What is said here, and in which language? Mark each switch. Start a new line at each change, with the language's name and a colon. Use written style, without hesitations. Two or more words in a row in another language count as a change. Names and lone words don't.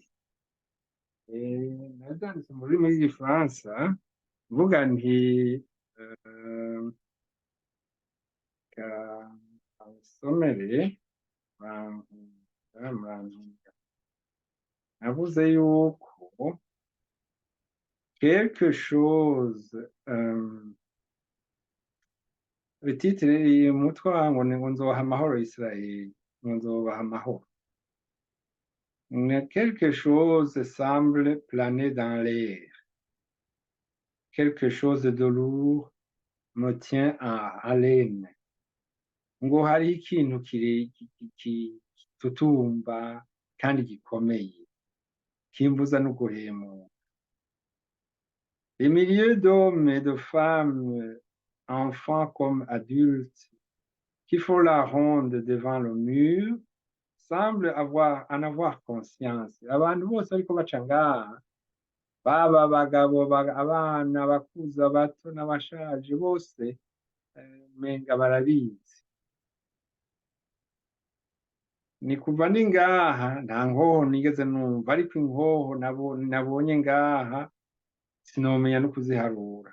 Rundi: Navyanditse mu rurimi rw'igifaransa mvuga nti somere navuze yuko
French: quelque chose,
Rundi: titre umutwe wangu ngo nzoha amahoro Isirayeli, ngo nzobaha amahoro.
French: Quelque chose semble planer dans l'air, quelque chose de lourd me tient en haleine.
Rundi: Ngo hari ikintu kitutumba kandi gikomeye kimbuza no guhemuka.
French: Les milliers d'hommes et de femmes, enfants comme adultes, qui font la ronde devant le mur, semblent en avoir conscience.
Rundi: Abantu bose ariko baca ngaha baba abagabo, abana, abakuze, abato n'abashaje bose umenga barabizi. Ni kuva ndi ngaha nta nkoho nigeze numva, ariko inkoho nabonye ngaha sinomenya no kuziharura.